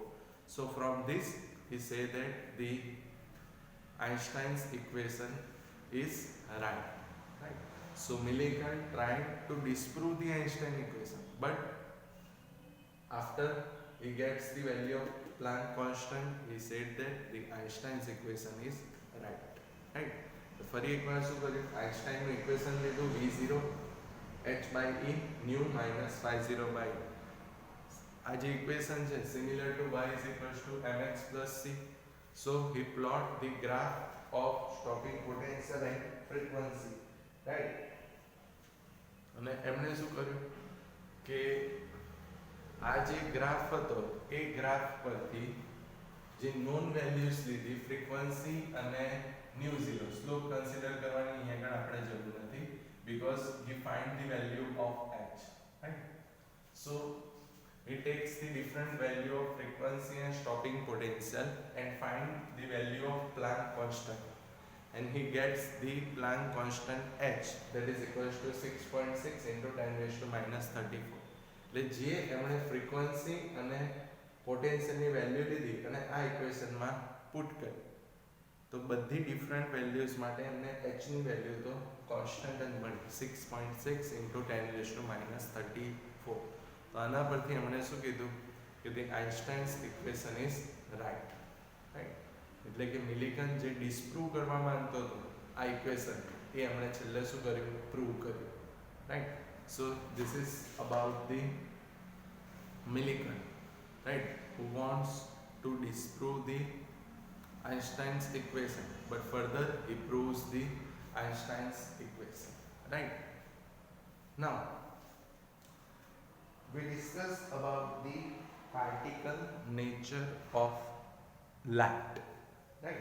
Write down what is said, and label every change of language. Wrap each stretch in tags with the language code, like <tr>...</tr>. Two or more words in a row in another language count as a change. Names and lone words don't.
<en>So from this he say that the Einstein's equation is right, right? So Millikan tried to disprove the Einstein equation, but after he gets the value of Planck constant, he said that the Einstein's equation is right, right?</en> <gu>તો ફરી એકવાર શું કર્યું? આઇન્સ્ટાઈનનું ઇક્વેશન લીધું</gu> <en>V0 h by e nu minus phi 0 by</en> <gu>આ જે ઇક્વેશન છે</gu> <en>similar to y is equals to mx plus c. So he plot the graph of stopping potential and frequency, right?</en> <gu>અને એમણે શું કર્યું કે આ જે ગ્રાફ હતો એ ગ્રાફ પરથી જે</gu> <en>known values</en> <gu>લીધી ફ્રીક્વન્સી અને</gu> <en>nu zero slope</en> <gu>કન્સિડર કરવાની અહીંયા આગળ આપણે જરૂર નથી</gu> <en>because he find the value of h, right? So he takes the different value of frequency and stopping potential and find the value of Planck constant, and he gets the Planck constant h, that is equals to 6.6 into 10 raised to minus 34.</en> <gu>એટલે જે એમણે ફ્રીક્વન્સી અને પોટેન્શિયલની વેલ્યુ લીધી અને આ ઇક્વેશનમાં પુટ કરી તો બધી</gu> <en>different values</en> <gu>માટે એમને h ની વેલ્યુ તો કોન્સ્ટન્ટ જ મળી 6.6 into 10 raised to minus 34. તો આના પરથી એમણે શું કીધું કે</gu> <en>the Einstein's equation is right, right?</en> <gu>એટલે કે મિલિકન જે ડિસ્પ્રૂવ કરવા માંગતો હતો આ ઇક્વેશન એ એમણે છેલ્લે શું કર્યું પ્રૂવ કર્યું, રાઈટ?</gu> <en>So this is about the Millikan, right, who wants to disprove the Einstein's equation, but further he proves the Einstein's equation, right? Now we discuss about the particle nature of light, right?</en>